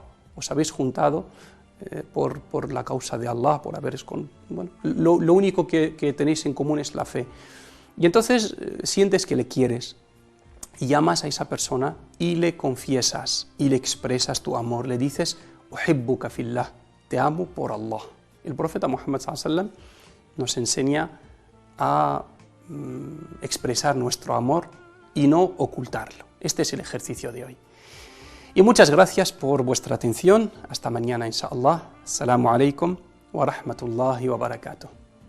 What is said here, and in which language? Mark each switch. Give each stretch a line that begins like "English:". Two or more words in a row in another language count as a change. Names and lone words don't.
Spanish: Os habéis juntado por la causa de Allah, por haberes con... lo único que tenéis en común es la fe. Y entonces sientes que le quieres, y llamas a esa persona y le confiesas, y le expresas tu amor, le dices,
Arabic: أحبك في الله,
Spanish: te amo por Allah. El profeta Muhammad
Arabic: صلى الله عليه وسلم
Spanish: nos enseña a expresar nuestro amor y no ocultarlo. Este es el ejercicio de hoy. Y muchas gracias por vuestra atención. Hasta mañana, inshallah.
Arabic: السلام عليكم ورحمة الله وبركاته.